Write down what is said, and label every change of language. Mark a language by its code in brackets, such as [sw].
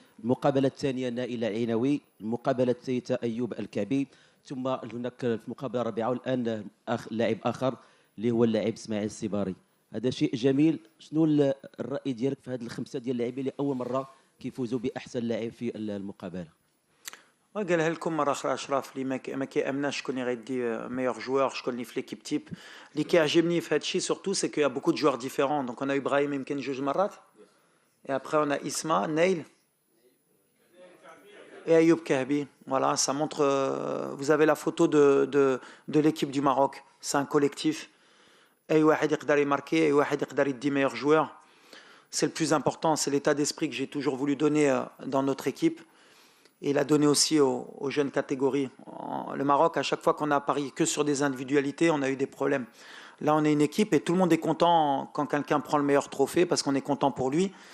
[ar] المقابلة الثانية نائلة العينوي، المقابلة الثالثة أيوب الكعبي، ثم هناك في المقابلة الرابعة والآن لاعب آخر اللي هو اللاعب إسماعيل السيباري. هذا شيء جميل. شنو الرأي ديالك في هذه الخمسة ديال اللاعبين اللي أول مرة كيفوزوا بأحسن لاعب في المقابلة؟ قالها لكم مرة أخرى أشرف اللي ما كيأمناش شكون اللي غيدي ميور جوار، شكون اللي في ليكيب تيب. اللي كيعجبني في هذا الشيء سورتو سي كو يا بوكو دو جوار ديفيرون. دونك أنا إبراهيم يمكن 2 مرات [fr] et après on a Isma, Neil et Ayoub Kahbi. Voilà, ça montre. Vous avez la photo de l'équipe du Maroc. C'est un collectif. [ar] أي واحد يقدر يماركي، أي واحد يقدر يدي [fr] meilleur joueur. C'est le plus important. C'est l'état d'esprit que j'ai toujours voulu donner dans notre équipe. Et il a donné aussi aux jeunes catégories. Le Maroc, à chaque fois qu'on a parié que sur des individualités, on a eu des problèmes. Là, on est une équipe et tout le monde est content quand quelqu'un prend le meilleur trophée parce qu'on est content pour lui.